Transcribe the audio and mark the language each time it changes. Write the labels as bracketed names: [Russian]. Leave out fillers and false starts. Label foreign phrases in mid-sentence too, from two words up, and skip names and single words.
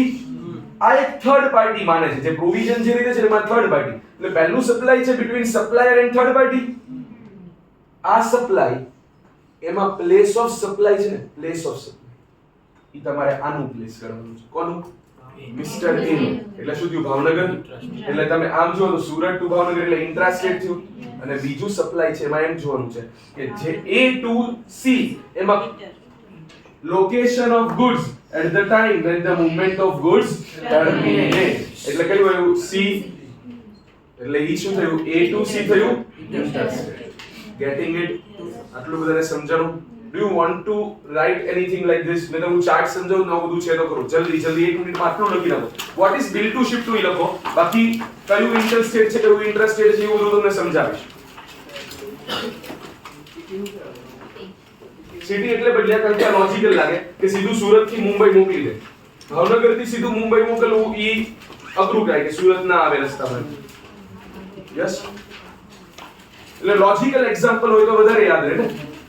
[Gujarati] આ એક [English] third party [Gujarati] માને છે જે પ્રોવિઝન જે રીતે છે એમાં [English] third party [Gujarati] એટલે પહેલું સપ્લાય છે [English] between supplier and third party [Gujarati] આ સપ્લાય એમાં પ્લેસ [English] of supply [Gujarati] છે ને [English] place of supply [Gujarati] ઈ તમારે આનું પ્લેસ કરવાનું છે કોનું મિસ્ટર એ એટલે શું થયું ભાવનગર એટલે તમે આમ જો તો સુરત ટુ ભાવનગર એટલે ઇન્ટ્રાસ્ટેટ થયું અને બીજું સપ્લાય છે એમાં એમ જોવાનું છે કે જે [English] A to C [Gujarati] એમાં [English] location of goods at the time when the movement of goods terminate [Gujarati] એટલે કયું આવ્યું C એટલે ઈ શું થયું [English] A to C [Gujarati] થયું [English] getting it [Gujarati] આટલું બધાને સમજાણું [English] Do you want to write anything like this? [Gujarati] મેં તમને ચાર્ટ સમજાવું ન બધું છે તો કરો જલ્દી જલ્દી 1 મિનિટમાં આટલું લખી નાખો [English] what is bill to ship to [Gujarati] ઈ લખો બાકી કયું ઇન્ટરસ્ટેટ છે કયું ઇન્ટ્રાસ્ટેટ છે એવું બધું તમને સમજાવીશ સિટી એટલે બદલ્યા કારણ કે આ લોજિકલ લાગે કે સીધું સુરત થી મુંબઈ મોકલી દે ભાવનગર થી સીધું મુંબઈ મોકલવું ઈ અઘરું કાય કે સુરત ના આવે રસ્તામાં યસ એટલે [English] logical example [Gujarati] હોય તો વધારે યાદ રહે ને